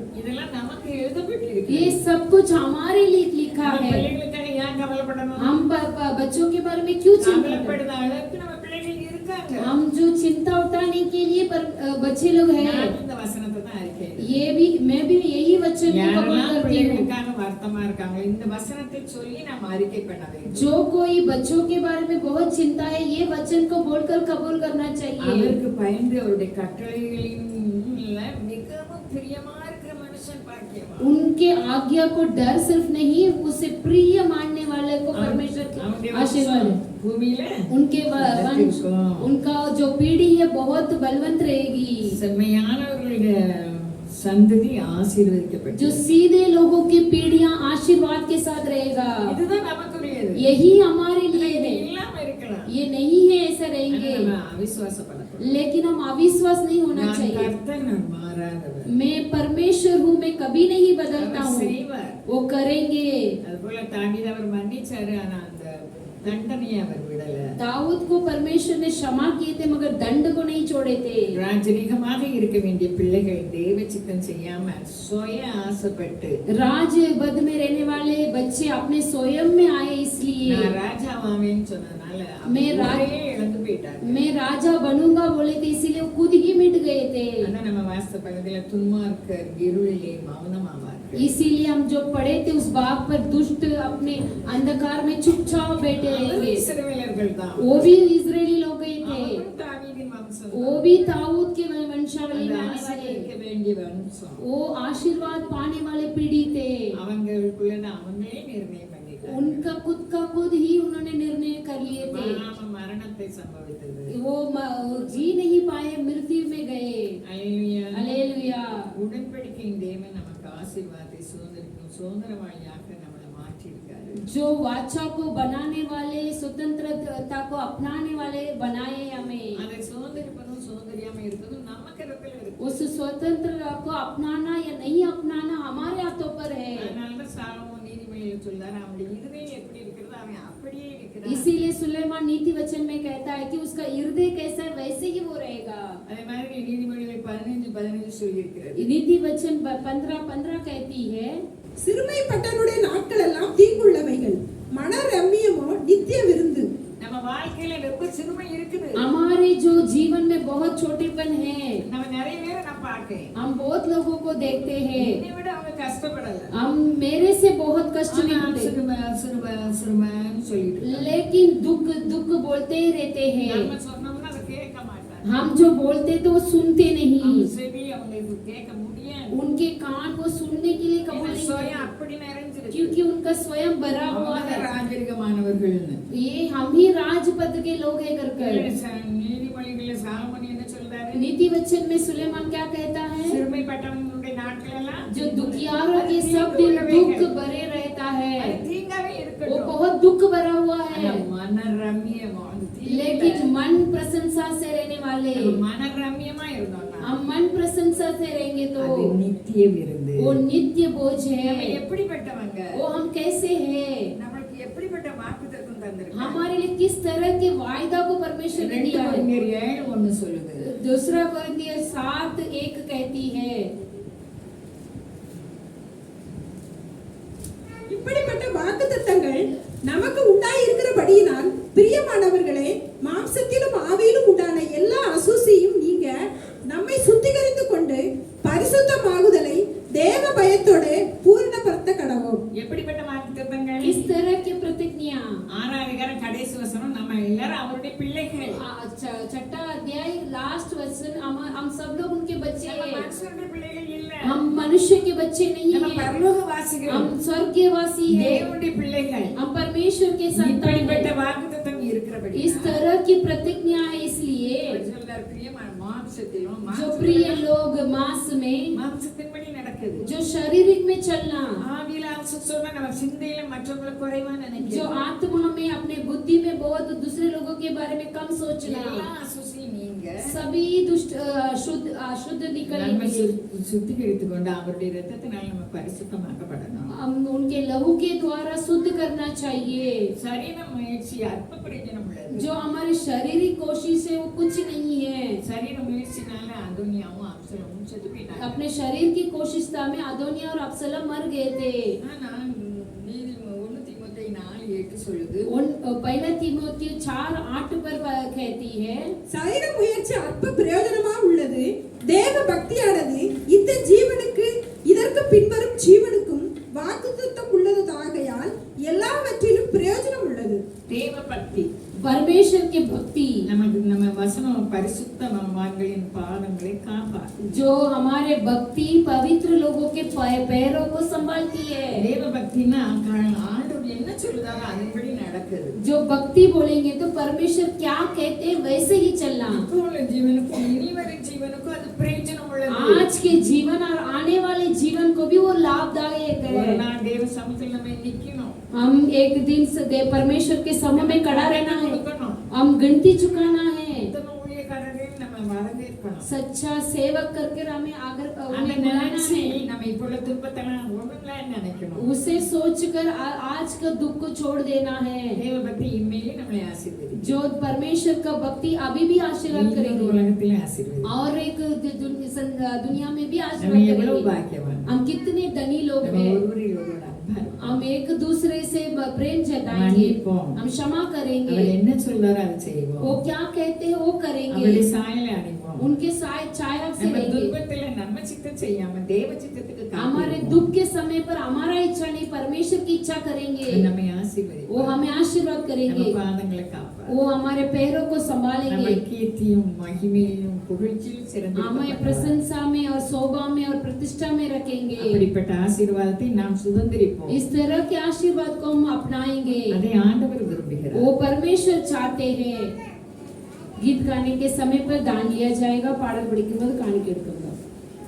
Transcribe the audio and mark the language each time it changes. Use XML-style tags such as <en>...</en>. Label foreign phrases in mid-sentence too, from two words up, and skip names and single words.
<ta>இதெல்லாம் நமக்கு எழுதப்பட்டிருக்கு.</ta> <hi>ये सब कुछ हमारे लिए लिखा</hi> <ta>நம்ம</ta> <hi>है।</hi> <ta>பிள்ளைகளுக்காக ஏன் கவலைப்படணும்?</ta> <hi>हम बच्चों के बारे में क्यों चिंता करें?</hi> <ta>கவலைப்படுற அளவுக்கு நம்ம பிள்ளைகள் இருக்காங்க.</ta> <hi>हम जो चिंता उठाने के लिए बच्चे लोग हैं।</hi> <ta>நான் இந்த வசனத்தை தான் அறிக்கையிடுறேன்.</ta> <hi>ये भी मैं भी यही वचन को कबूल</hi> <ta>யாரெல்லாம்</ta> <hi>करती हूँ।</hi> <ta>பிள்ளைகளுக்காக வருத்தமா இருக்காங்க இந்த வசனத்தை சொல்லி நாம் அறிக்கை பண்ண வேண்டும்.</ta> <hi>जो कोई बच्चों के बारे में बहुत चिंता है, ये वचन को बोलकर कबूल करना चाहिए।</hi> <ta>அவருக்கு பயந்து அவருடைய கட்டளைகளின் மிகவும் பிரியமா இருக்கிற மனுஷன் பாக்கியவான்.</ta> <hi>उनके आज्ञा को डर सिर्फ नहीं, उसे प्रिय मानने वाले को परमेश्वर</hi> <ta>அவனுடைய</ta> <hi>का आशीर्वाद है।</hi> <ta>பூமியில</ta> <hi>उनके वंश, उनका जो पीढ़ी है बहुत बलवंत रहेगी।</hi> <ta>செம்மையானவர்களுடைய சந்ததி ஆசீர்வதிக்கப்பட்டது.</ta> <hi>जो सीधे लोगों की पीढ़ियां आशीर्वाद के साथ रहेगा।</hi> <ta>இதுதான் நமக்குரியது.</ta> <hi>यही हमारे लिए</hi> <ta>இது</ta> <hi>है।</hi> <ta>இல்லாம இருக்கலாம்.</ta> <hi>ये नहीं है ऐसा रहेंगे,</hi> <ta>நம்ம அவிசுவாசப்படக்கூடாது.</ta> <hi>लेकिन हम अविश्वास नहीं होना</hi> <ta>நான்</ta> <hi>चाहिए।</hi> <ta>கர்த்தர், நான் மாறாதவர்.</ta> <hi>मैं परमेश्वर हूँ, मैं कभी नहीं बदलता</hi> <ta>அவர்</ta> <hi>हूँ।</hi> <ta>செய்வார்.</ta> <hi>वो करेंगे।</hi> <ta>அதுபோல தாவீது அவர் மன்னிச்சாரு, ஆனா அந்த தண்டனையை அவர் விடல.</ta> <hi>दाऊद को परमेश्वर ने क्षमा किए थे, मगर दंड को नहीं छोड़े थे।</hi> <ta>ராஜரீகமாக இருக்க வேண்டிய பிள்ளைகள் தேவ சித்தம் செய்யாம சுய ஆசைப்பட்டு</ta> <hi>राज पद में रहने वाले बच्चे अपने स्वयं में आए, इसलिए</hi> <ta>நான் ராஜாவாவேன்னு சொன்னதுனால</ta> <hi>मैं</hi> <ta>அவரையே இழந்து போயிட்டாங்க.</ta> <hi>मैं राजा बनूंगा बोले थे, इसीलिए वो खुद ही मिट गए थे।</hi> <ta>அதான் நம்ம வாஸ்த பகுதியில துன்மார்க்கர் இருளிலே மௌனமாவார்கள்.</ta> <hi>इसीलिए हम जो पढ़े थे उस बाग पर दुष्ट अपने अंधकार में चुपचाप बैठे रहेंगे।</hi> <ta>இஸ்ரவேலர்கள் தான்.</ta> <hi>वो भी इजरायली लोग ही थे,</hi> <ta>அவரும் தாவீதின் வம்சம்</ta> <hi>वो</hi> <ta>தான்.</ta> <hi>भी दाऊद के वंशावली</hi> <ta>அந்த</ta> <hi>में आने वाले,</hi> <ta>ஆசீர்வதிக்க வேண்டிய வம்சம்.</ta> <hi>वो आशीर्वाद पाने वाले पीढ़ी थे।</hi> <ta>அவங்களுக்குள்ள அவங்களே நிர்ணயம் பண்ணிட்டாங்க.</ta> <hi>उनका खुद का खुद ही उन्होंने निर्णय कर लिए थे।</hi> <ta>பாவம் மரணத்தை சம்பவித்தது.</ta> <hi>वो जी नहीं पाए, मृत्यु में गए।</hi> <ta>அல்லேலூயா.</ta> <hi>हालेलुया।</hi> <ta>உடன்படிக்கையின் தேவன் நமக்கு ஆசீர்வாதத்தை சுதந்திரிக்கும் சுதந்திரவாளியாக நம்மளை மாற்றியிருக்காரு.</ta> <hi>जो वाचा को बनाने वाले, स्वतंत्रता को अपनाने वाले बनाए हमें।</hi> <ta>அதை சுதந்திரிப்பதும் சுதந்திரியாம இருக்கிறதும் நம்ம கையில இருக்கு.</ta> <hi>उस स्वतंत्रता को अपनाना या नहीं अपनाना हमारे हाथों पर है।</hi> <ta>அதனாலதான் சாலமோன் நீதிமொழியில் சொல்றாரு, அவனுடைய இருதயம் எப்படி இருக்கிறது அவன் அப்படியே இருக்கிறான்.</ta> <hi>इसीलिए सुलेमान नीति वचन में कहता है कि उसका हृदय कैसा है वैसे ही वो रहेगा।</hi> <ta>அதே மாதிரி நீதிமொழிகள் 15:15 சொல்லி இருக்கிறது.</ta> <hi>नीति वचन 15:15 कहती है,</hi> <ta>சிறுமைப்பட்டவனுடைய நாட்கள் எல்லாம் தீங்குள்ளவைகள், மன ரம்மியமோ நித்திய விருந்து. நம்ம வாழ்க்கையில ரொம்ப சிறுமை இருக்குது.</ta> <hi>हमारे जो जीवन में बहुत छोटेपन है।</hi> <ta>நம்ம நிறைய பேரை நான் பார்க்கேன்.</ta> <hi>हम बहुत लोगों को देखते हैं,</hi> <ta>என்னை விட அவங்க கஷ்டப்படல.</ta> <hi>हम मेरे से बहुत कष्ट</hi> <ta>ஆனா</ta> <hi>में होते,</hi> <ta>சிறுமைன்னு சொல்லிட்டு இருக்காங்க.</ta> <hi>लेकिन दुख दुख बोलते ही रहते हैं।</hi> <ta>நம்ம சொன்னோம்னா அதை கேட்க மாட்டாங்க.</ta> <hi>हम जो बोलते तो वो सुनते नहीं,</hi> <ta>அவங்க செவி அவங்களுக்கு கேட்க முடியாது.</ta> <hi>उनके कान वो सुनने के लिए कबूल नहीं</hi> <ta>சுயம்</ta> <hi>करते,</hi> <ta>அப்படி நிறைஞ்சிருக்கு.</ta> <hi>क्योंकि उनका स्वयं भरा हुआ</hi> <ta>அவங்க</ta> <hi>है।</hi> <ta>ராஜரிகமானவர்கள்னு.</ta> <hi>ये हम ही राजपद के लोग हैं कर</hi> <ta>நீதிமொழிகள்ல சாலமோன் என்ன சொல்றாரு?</ta> <hi>नीति वचन में सुलेमान क्या कहता है,</hi> <ta>சிறுமைப்பட்டவனுடைய நாட்கள் எல்லாம்</ta> <hi>जो दुखियारों के सब दिन दुख भरे रहता है,</hi> <ta>அது தீங்காவே</ta> <hi>वो</hi> <ta>இருக்கட்டும்.</ta> <hi>बहुत दुख भरा हुआ है।</hi> <ta>ஆனா மனரம்யமா அந்த தீங்கு</ta> <hi>लेकिन मन प्रशंसा से रहने वाले,</hi> <ta>நம்ம மனரம்யமா இருந்தோம்னா</ta> <hi>हम मन प्रशंसा से रहेंगे तो</hi> <ta>அது நித்திய விருந்து.</ta> <hi>वो नित्य बोझ</hi> <ta>நம்ம</ta> <hi>है।</hi> <ta>எப்படிப்பட்டவங்க?</ta> <hi>वो हम कैसे हैं,</hi> <ta>நம்மளுக்கு எப்படிப்பட்ட வாக்குத்தத்தம் தந்திருக்காரு.</ta> <hi>हमारे लिए किस तरह के वायदा को परमेश्वर ने</hi> <ta>2</ta> <hi>दिया है।</hi> <ta>கொரிந்தியர் 7:1 சொல்லுது.</ta> <hi>दूसरा कोरिन्थियर 7:1 कहती है,</hi> <ta>இப்படிப்பட்ட வாக்குத்தத்தங்கள் நமக்கு உண்டாயிருக்கிறபடியினால் பிரியமானவர்களே, மாம்சத்திலும் ஆவியிலும் உண்டான எல்லா அசூசியும் நீங்க நம்மை சுத்திகரித்து கொண்டு பரிசுத்தமாகுதலை தேவ பயத்தோடு பூரணப்படுத்த கடவோம். எப்படிப்பட்ட வாக்குத்தத்தங்கள்?</ta> <hi>किस तरह की प्रतिज्ञा।</hi> <ta>6ஆம் அதிகாரம் கடைசி வசனம், நம்ம எல்லாரும் அவருடைய பிள்ளைகள்.</ta> <hi>छठा अध्याय लास्ट वचन, हम सब लोग उनके बच्चे</hi> <ta>நம்ம</ta> <hi>हैं।</hi> <ta>மனுஷருடைய பிள்ளைகள் இல்ல.</ta> <hi>हम मनुष्य के बच्चे नहीं</hi> <ta>நம்ம</ta> <hi>हैं,</hi> <ta>பரலோகவாசிகள்.</ta> <hi>हम स्वर्गवासी हैं,</hi> <ta>தேவனுடைய பிள்ளைகள்.</ta> <hi>हम परमेश्वर के संतान</hi> <ta>இப்படிப்பட்ட</ta> <hi>हैं।</hi> <ta>வாக்குத்தத்தம் இருக்கிறபடி</ta> <hi>इस तरह की प्रतिज्ञा है, इसलिए</hi> <ta>சொல்றார், பிரியமான மாம்சத்திலும்</ta> <hi>जो प्रिय लोग मांस में,</hi> <ta>மாம்சத்தின்படி நடக்குது.</ta> <hi>जो शारीरिक में चलना,</hi> <ta>ஆவியில சொன்னா நம்ம சிந்தையில மற்றவங்களை குறைவா</ta> <hi>जो</hi> <ta>நினைக்கிறோம்.</ta> <hi>आत्मा में अपने बुद्धि में बहुत दूसरे लोगों के बारे में कम सोचना,</hi> <ta>எல்லா அசுசி நீங்க</ta> <hi>सभी दुष्ट अशुद्ध</hi> <ta>நம்மை</ta> <hi>निकलेंगे।</hi> <ta>சுத்திகரித்துக் கொண்டு அவருடைய இரத்தத்தினால் நம்ம பரிசுத்தமாக்கப்படணும்.</ta> <hi>हम उनके लहू के द्वारा शुद्ध करना चाहिए।</hi> <ta>சரீர முயற்சி அற்ப பிரயோஜனம் உள்ளது.</ta> <hi>जो हमारी शारीरिक कोशिश है वो कुछ नहीं है।</hi> <ta>சரீர முயற்சினால அதோனியாவும் அப்சலோமும் செத்து போயிட்டாங்க.</ta> <hi>अपने शरीर की कोशिश में अदोनिया और अब्सलम मर गए थे।</hi> <ta>ஆனா நீதி 1 தீமோத்தேயு 4:8 சொல்லுது,</ta> <hi>पहला तीमुथियुस 4:8 पर कहती है,</hi> <ta>சரீர முயற்சி அற்ப பிரயோஜனமா உள்ளது. தேவ பக்தியானது இந்த ஜீவனுக்கு இதற்கு பின்வரும் ஜீவனுக்கும் வாக்குத்தத்தம் உள்ளதாகையால் எல்லாவற்றிலும் பிரயோஜனம் உள்ளது. தேவ பக்தி,</ta> <hi>परमेश्वर की भक्ति</hi> <ta>நம்ம வசனம் பரிசுத்தவான்களின் பாதங்களை காப்பார்.</ta> <hi>जो हमारे भक्ति पवित्र लोगों के पैरों को संभालती है।</hi> <ta>தேவ பக்தினா ஆண்டவர் என்ன சொல்றாரோ அதன்படி நடக்குது.</ta> <hi>जो भक्ति बोलेंगे तो परमेश्वर क्या कहते हैं वैसे ही चलना।</hi> <ta>இப்போ உள்ள ஜீவனுக்கும் இனிவரும் ஜீவனுக்கும் அது பிரயோஜனம் உள்ளது.</ta> <hi>आज के जीवन और आने वाले जीवन को भी वो लाभदायक</hi> <ta>ஒரு</ta> <hi>है।</hi> <ta>நாள் தேவ சமூகத்தில் நம்ம நிக்கணும்.</ta> <hi>हम एक दिन से परमेश्वर के समय में खड़ा रहना है,</hi> <ta>கொடுக்கணும்.</ta> <hi>हम गिनती चुकाना है।</hi> <ta>உத்தம ஊழியக்காரரையும் நம்ம வரவேற்கணும்.</ta> <hi>सच्चा सेवक करके हमें आगे</hi> <ta>அந்த</ta> <hi>उन्हें बुलाना</hi> <ta>நினைச்சு</ta> <hi>है।</hi> <ta>நம்ம இப்போ உள்ள துன்பத்தெல்லாம் ஒண்ணுமில்லன்னு நினைக்கணும்.</ta> <hi>उसे सोचकर आज का दुख को छोड़ देना है।</hi> <ta>தேவ பக்தி இம்மையிலே நம்மளை ஆசீர்வதிக்கும்.</ta> <hi>जो परमेश्वर का भक्ति अभी भी आशीर्वाद</hi> <ta>இன்னொரு</ta> <hi>करेंगे</hi> <ta>உலகத்திலே ஆசீர்வதிக்கும்.</ta> <hi>और एक दुनिया में भी</hi> <ta>நம்ம</ta> <hi>आशीर्वाद</hi> <ta>எவ்வளவு</ta> <hi>करेंगे।</hi> <ta>பாக்கியவான்.</ta> <hi>हम कितने धनी लोग</hi> <ta>நம்ம</ta> <hi>हैं।</hi> <ta>ஒருவரில் ஒருவர் அன்பா இருப்போம்.</ta> <hi>हम एक दूसरे से प्रेम जताएंगे,</hi> <ta>மன்னிப்போம்.</ta> <hi>हम क्षमा</hi> <ta>அவர்</ta> <hi>करेंगे,</hi> <ta>என்ன சொல்றாரோ அதை செய்வோம்.</ta> <hi>वो क्या कहते हैं वो</hi> <ta>அவருடைய</ta> <hi>करेंगे,</hi> <ta>சாயலை அணிவோம்.</ta> <hi>उनके छाया से</hi> <ta>நம்ம</ta> <hi>रहेंगे।</hi> <ta>துன்பத்துல நம்ம சித்தம் செய்யாம தேவ சித்தத்துக்கு</ta> <hi>हमारे</hi> <ta>காத்திருப்போம்.</ta> <hi>दुख के समय पर हमारा इच्छा नहीं परमेश्वर की इच्छा करेंगे,</hi> <ta>நம்மை ஆசீர்வதிப்பார்.</ta> <hi>वो हमें आशीर्वाद</hi> <ta>நம்ம</ta> <hi>करेंगे,</hi> <ta>பாதங்களை காப்பார்.</ta> <hi>वो हमारे पैरों को</hi> <ta>நம்ம</ta> <hi>संभालेंगे,</hi> <ta>கீர்த்தியும் மகிமையும் புகழ்ச்சியில் சிறந்து</ta> <hi>हमें प्रशंसा में और शोभा में और प्रतिष्ठा में रखेंगे।</hi> <ta>அப்படிப்பட்ட ஆசீர்வாதத்தை நாம் சுதந்திரிப்போம்.</ta> <hi>इस तरह के आशीर्वाद को हम अपनाएंगे,</hi> <ta>அதை ஆண்டவர் விரும்புகிறார்.</ta> <hi>वो परमेश्वर चाहते हैं। गीत गाने के समय पर दान लिया जाएगा, पाड़ल बड़ी कीमत गाने के</hi>